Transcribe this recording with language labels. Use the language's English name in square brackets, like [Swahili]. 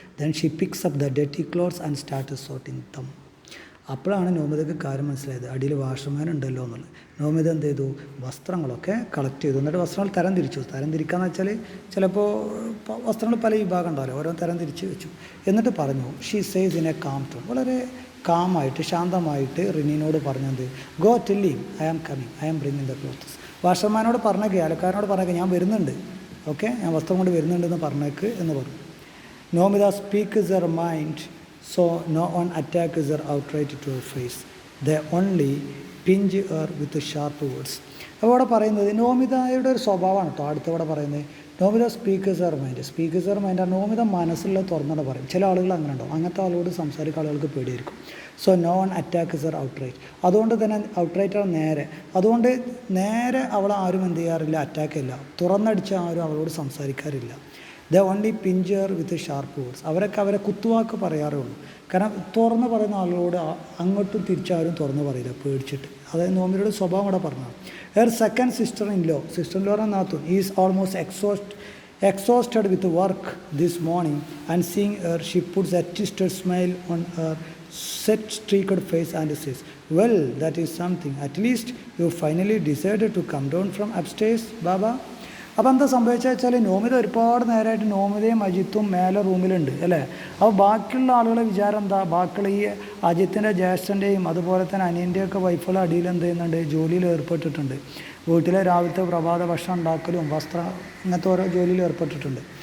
[English] Then she picks up the dirty clothes and starts sorting them. [Malayalam] അപ്പോഴാണ് നോമിതയ്ക്ക് കാര്യം മനസ്സിലായത്, അടിയിൽ വാഷർമാൻ ഉണ്ടല്ലോ എന്നുള്ളത്. നോമിത എന്ത് ചെയ്തു, വസ്ത്രങ്ങളൊക്കെ കളക്ട് ചെയ്തു. എന്നിട്ട് വസ്ത്രങ്ങൾ തരം തിരിക്കാന്ന് വെച്ചാൽ ചിലപ്പോൾ വസ്ത്രങ്ങൾ പല വിഭാഗം ഉണ്ടാവില്ല, ഓരോ തരം തിരിച്ച് വെച്ചു. എന്നിട്ട് പറഞ്ഞു, [English] she says in a calm tone, [Malayalam] വളരെ കാമായിട്ട് ശാന്തമായിട്ട് റിനിനോട് പറഞ്ഞത്, [English] Go tell him I am coming, I am bringing the clothes. [Malayalam] വാഷർമാനോട് പറഞ്ഞേക്ക്, അലക്കാരനോട് പറഞ്ഞേക്ക് ഞാൻ വരുന്നുണ്ട്, ഓക്കെ ഞാൻ വസ്ത്രം കൊണ്ട് വരുന്നുണ്ടെന്ന് പറഞ്ഞേക്ക് എന്ന് പറഞ്ഞു. [English] Nomita speaks her mind, so no one attacks her outright to her face. They only pinch her with sharp words. [Malayalam] അപ്പോൾ ഇവിടെ പറയുന്നത് നോമിതയുടെ ഒരു സ്വഭാവമാണ് കേട്ടോ. അടുത്തവിടെ പറയുന്നത് നോമിത [English] Speakers her mind. [Malayalam] നോമിത മനസ്സിലുള്ള തുറന്നിട്ട് പറയും. ചില ആളുകൾ അങ്ങനെ ഉണ്ടാവും, അങ്ങനത്തെ ആളോട് സംസാരിക്കുന്ന ആളുകൾക്ക് പേടിയായിരിക്കും. [English] So no one attacks her outright. [Malayalam] അതുകൊണ്ട് തന്നെ ഔട്ട്റൈറ്റ് അതുകൊണ്ട് നേരെ അവളെ ആരും എന്ത് ചെയ്യാറില്ല, അറ്റാക്ക് ഇല്ല, തുറന്നടിച്ച ആരും അവളോട് സംസാരിക്കാറില്ല. [English] The only pincher with sharp words. [Malayalam] അവരെ കുത്തുവാക്ക് പറയാറേ ഉള്ളൂ. കാരണം തുറന്ന് പറയുന്ന ആളുകളോട് അങ്ങോട്ടും തിരിച്ചാരും തുറന്ന് പറയില്ല, പേടിച്ചിട്ട്. അതായത് നോമിതയുടെ സ്വഭാവം ഇവിടെ പറഞ്ഞതാണ്. [English] Her second sister in law നാത്തുൻ is almost exhausted with work this morning, and seeing her, she puts a twisted smile on her set streaked face and says, well, that is something. At least you finally decided to come down from upstairs, Baba. [Malayalam] അപ്പോൾ എന്താ സംഭവിച്ചാൽ വെച്ചാൽ നോമിത ഒരുപാട് നേരമായിട്ട് നോമിതയും അജിത്തും മേലെ റൂമിലുണ്ട് അല്ലേ. അപ്പോൾ ബാക്കിയുള്ള ആളുകളെ വിചാരം എന്താ, ബാക്കിയുള്ള ഈ അജിത്തിൻ്റെ ജ്യേഷ്ഠൻ്റെയും അതുപോലെ തന്നെ അനിയൻ്റെയൊക്കെ വൈഫുള്ള അടിയിൽ എന്ത് ചെയ്യുന്നുണ്ട്, ജോലിയിൽ ഏർപ്പെട്ടിട്ടുണ്ട്. വീട്ടിലെ രാവിലത്തെ പ്രഭാത ഭക്ഷണം ഉണ്ടാക്കലും വസ്ത്രം ഇങ്ങനത്തെ ഓരോ ജോലിയിൽ ഏർപ്പെട്ടിട്ടുണ്ട്.